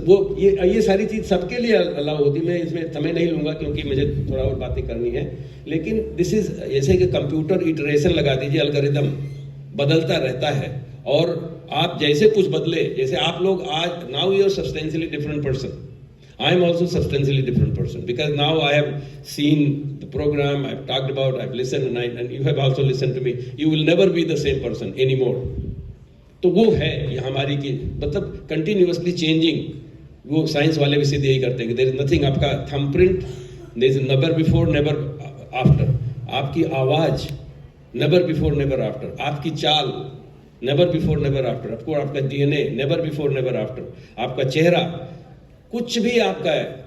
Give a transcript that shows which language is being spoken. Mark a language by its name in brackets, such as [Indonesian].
[Hindi] वो ये सारी चीज सबके लिए अलाउ होती। मैं इसमें समय नहीं लूंगा क्योंकि मुझे थोड़ा और बातें करनी है, लेकिन [English] this is [Hindi] जैसे कि कंप्यूटर इटरेशन लगा दीजिए, एल्गोरिदम बदलता रहता है, और आप जैसे कुछ बदले, जैसे आप लोग आज [English] Now you are substantially different person, I am also substantially different person, because now I have seen the program, I have talked about, I have listened, and you have also listened to me. You will never be the same person anymore. [Hindi] तो वो है ये हमारी की, मतलब continuously changing. वो science वाले भी सिद्ध यही करते हैं कि [English] there is nothing, [Hindi] आपका thumbprint, [English] There is never before never after. [Hindi] आपकी आवाज [English] never before never after, [Hindi] आपकी चाल नेवर बिफोर नेवर आफ्टर, आपको आपका DNA never before never after, आपका चेहरा, कुछ भी आपका है।